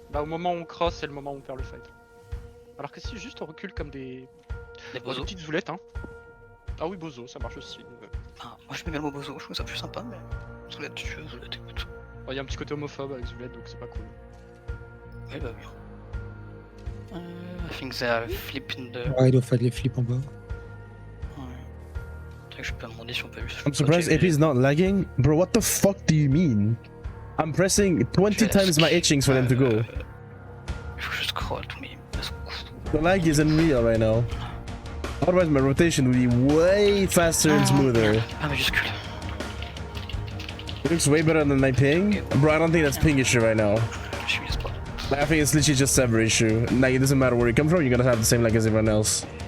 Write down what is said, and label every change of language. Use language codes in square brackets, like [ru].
[fr] Bah, au moment où on cross, c'est le moment où on perd le fight. Alors que si juste on recule comme des petites zoulettes, hein. Ah oui, bozo, ça marche aussi. Ah, moi je mets bien le mot bozo, je trouve ça plus sympa, mais. Zoulette, écoute. Il y a un petit côté homophobe avec zoulette, donc c'est pas cool. Oui, bah oui. [en] I think they are flip in the. [fr] Ouais, il doit faire des flips en bas. Ouais. Peut-être que je peux me demander si on peut juste. [en] I'm surprised AP is not lagging. Bro, what the fuck do you mean? I'm pressing 20 times my itchings for them to go. [fr] Il faut que je scroll tous mes. [en] The lag is unreal right now. Otherwise my rotation would be way faster and smoother. [fr] Ah, majuscule. [en] It looks way better than my ping. Bro, I don't think that's ping issue right now. [fr] Je suis spot. [en] I think it's literally just server issue. Like, it doesn't matter where you come from, you're gonna have the same lag as everyone else.